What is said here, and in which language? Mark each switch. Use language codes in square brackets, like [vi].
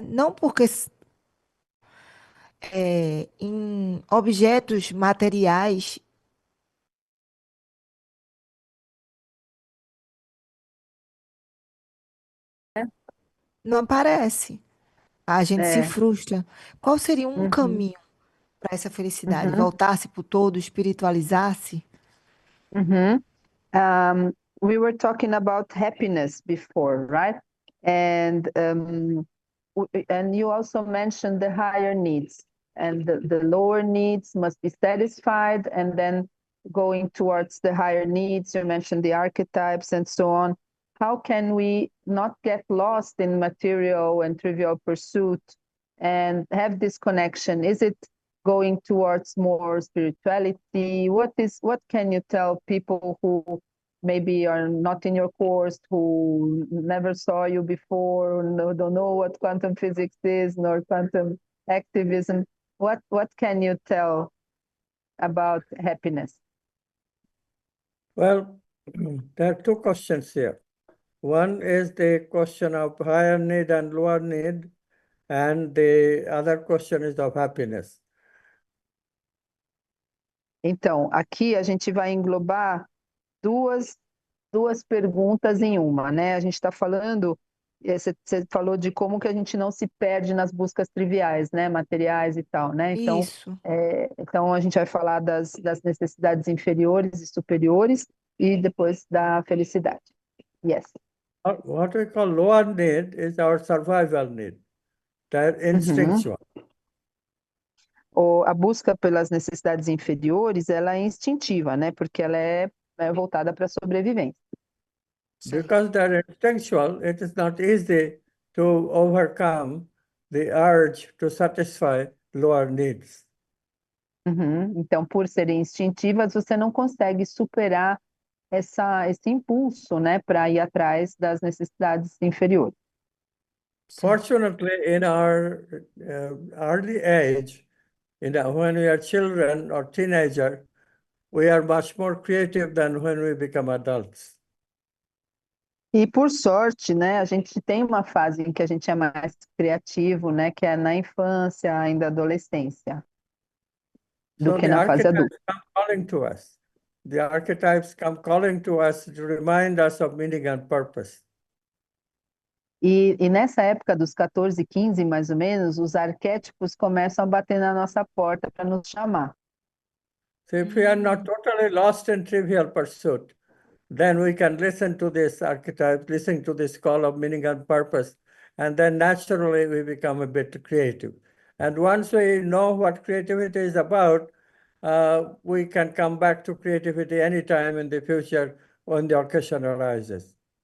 [pt] Não porque em objetos materiais não aparece. A gente se É, frustra. Qual seria um uhum, caminho para essa felicidade? uhum, Voltar-se para o todo, espiritualizar-se? uhum. [en] We were talking about happiness before, right? And and you also mentioned the higher needs, and the lower needs must be satisfied, and then going towards the higher needs, you mentioned the archetypes and so on. How can we not get lost in material and trivial pursuit and have this connection? Is it going towards more spirituality? What can you tell people who maybe are not in your course, who never saw you before, no, don't know what quantum physics is, nor quantum activism? What can you tell about happiness? Well, there are two questions here. One is the question of higher need and lower need, and the other question is of happiness. [pt] Então, aqui a gente vai englobar duas, duas perguntas em uma, né? A gente está falando, você falou de como que a gente não se perde nas buscas triviais, né? Materiais e tal, né? Então, Isso. então a gente vai falar das necessidades inferiores e superiores e depois da felicidade. [en] Yes. What we call lower need is our survival need. They're Uhum. instinctual. [pt] A busca pelas necessidades inferiores, ela é instintiva, né? Porque ela é voltada para a sobrevivência. Certo. [en] Because they're instinctual, it is not easy to overcome the urge to satisfy lower needs. Uhum. [pt] Então, por serem instintivas, você não consegue superar esse impulso, né, para ir atrás das necessidades inferiores. Certo. [en] Fortunately, in our early age, when we are children or teenager, we are much more creative than when we become adults. [pt] E por sorte, né, a gente tem uma fase em que a gente é mais criativo, né, que é na infância, ainda adolescência, do [en] So [pt] que na fase adulta. [en] archetypes come calling to us. The archetypes come calling to us to remind us of meaning and purpose. [pt] E nessa época dos 14, 15, mais ou menos, os arquétipos começam a bater na nossa porta para nos chamar. [en] So if we are not Hum. totally lost in trivial pursuit, then we can listen to this archetype, listen to this call of meaning and purpose, and then naturally we become a bit creative. And once we know what creativity is about, we can come back to creativity anytime in the future when the occasion arises.